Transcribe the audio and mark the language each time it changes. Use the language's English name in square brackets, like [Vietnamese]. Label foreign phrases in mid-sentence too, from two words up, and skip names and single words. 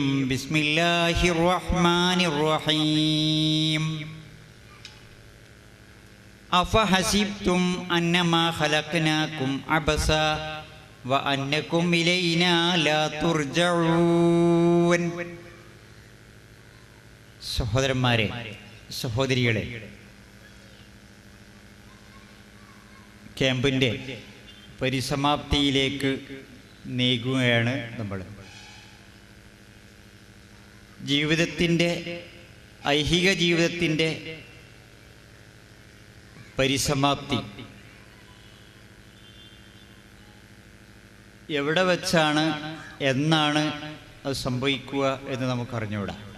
[Arabic] بسم الله الرحمن الرحيم. أفحسبتم أنما خلقناكم عبثا وأنكم إلينا لا ترجعون. [Malayalam] സഹോദരന്മാരെ, സഹോദരികളെ, ക്യാമ്പിൻ്റെ പരിസമാപ്തിയിലേക്ക് നീങ്ങുകയാണ് നമ്മൾ. ജീവിതത്തിൻ്റെ, ഐഹിക ജീവിതത്തിൻ്റെ പരിസമാപ്തി എവിടെ വെച്ചാണ്, എന്നാണ് അത് സംഭവിക്കുക എന്ന് നമുക്കറിഞ്ഞൂടാ.